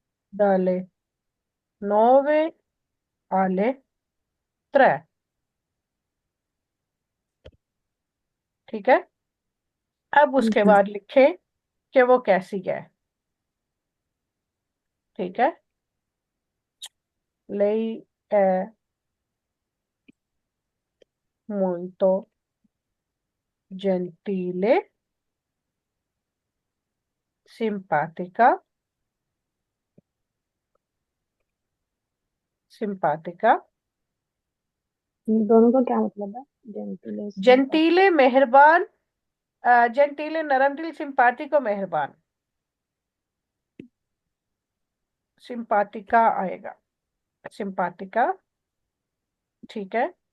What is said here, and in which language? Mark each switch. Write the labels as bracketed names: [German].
[Italian] dalle 9 alle 3, [Hindi] ठीक है। अब उसके जी। बाद लिखे कि वो कैसी है, ठीक है। [Italian] lei è molto gentile, simpatica, simpatica। [Hindi] इन दोनों का क्या मतलब है? जेंटिल सिंपैथ। जेंटीले मेहरबान, जेंटीले नरम दिल, सिंपातिको मेहरबान, सिंपातिका आएगा, सिंपातिका, ठीक है।